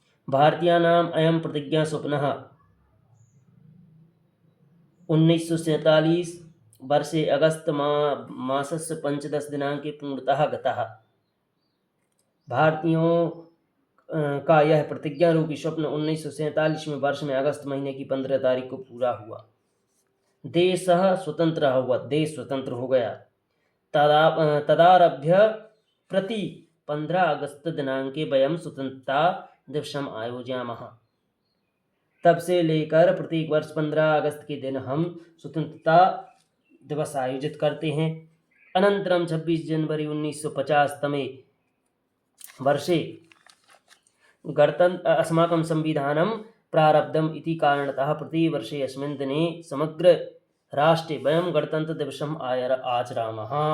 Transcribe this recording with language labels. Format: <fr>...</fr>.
<sa>भारतीयानाम् अयं प्रतिज्ञा स्वप्नः 1947 वर्षे अगस्त मासस्य 15 दिनांके पूर्णतः गतः।</sa> <hi>भारतीयों का यह प्रतिज्ञा रूपी स्वप्न 1947 में वर्ष में अगस्त महीने की 15 तारीख को पूरा हुआ। देश स्वतंत्र हो गया।</hi> <sa>तदारभ्य प्रति 15 अगस्त दिनांके वयं स्वतंत्रता दिवसम् आयोजयामः।</sa> <hi>तब से लेकर प्रत्येक वर्ष 15 अगस्त के दिन हम स्वतंत्रता दिवस आयोजित करते हैं।</hi> <sa>अनन्तरं 26 जनवरी 1950 तमे वर्षे अस्माकं संविधानं प्रारब्धम् इति कारणतः प्रतिवर्षे अस्मिन् दिने समग्र राष्ट्रे वयं गणतंत्र दिवसम् आचरामः।</sa>